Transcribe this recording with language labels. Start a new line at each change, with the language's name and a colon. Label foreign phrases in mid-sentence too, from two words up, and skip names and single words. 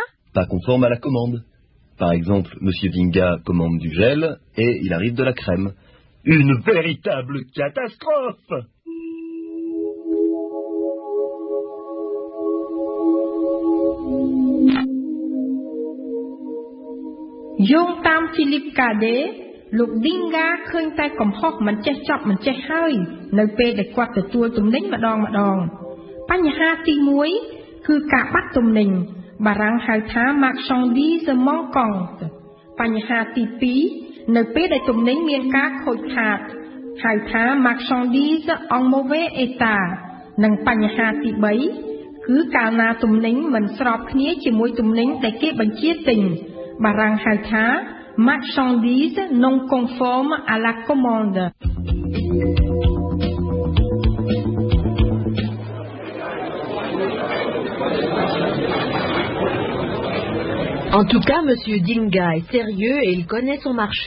French: Pas conforme à la commande. Par exemple, Monsieur Dinga commande du gel et il arrive de la crème. Une véritable catastrophe! Young Tam Philippe Cadet,
Khmer: Lục Dinga ឃើញតែកំហុសមិនចេះចប់មិនចេះហើយនៅពេលដែលគាត់ទទួលទំ និញម្ដងបញ្ហាទី1គឺការបាត់ទំនិញបារាំងហៅថា
French: marchandise manquante
Khmer: បញ្ហាទី2នៅពេលដែលទំនិញមានការខូចខាតហៅថា
French: marchandise en mauvais état
Khmer: និងបញ្ហាទី3គឺកាលណាទំនិញមិនស្របគ្នាជាមួយទំនិញដែលគេបញ្ជាទិញបារាំងហៅថា
French: marchandise non conforme à la commande. En tout cas, Monsieur Dinga est sérieux et il connaît son marché.